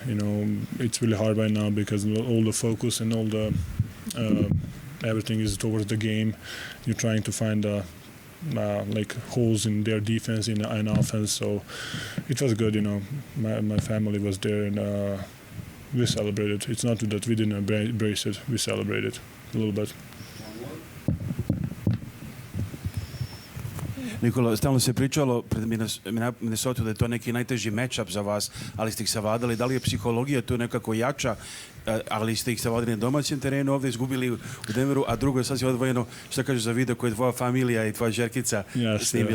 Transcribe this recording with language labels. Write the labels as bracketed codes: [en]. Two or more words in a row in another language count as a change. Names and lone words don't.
[en] It's really hard right now because all the focus and all the everything is towards the game. You're trying to find like holes in their defense and offense. So it was good. My family was there, and we celebrated. It's not that we didn't embrace it. We celebrated a little bit. [sr] Nikola, stalno se pričalo pred Minnesota da je to neki najteži matchup za vas, ali ste ih savladali. Da li je psihologija tu nekako jača, ali ste ih savladili na domaćem terenu, ovdje izgubili u Denveru, a drugo je sasvim odvojeno, što kažeš za video koje je tvoja familija i tvoja žerkica snimila?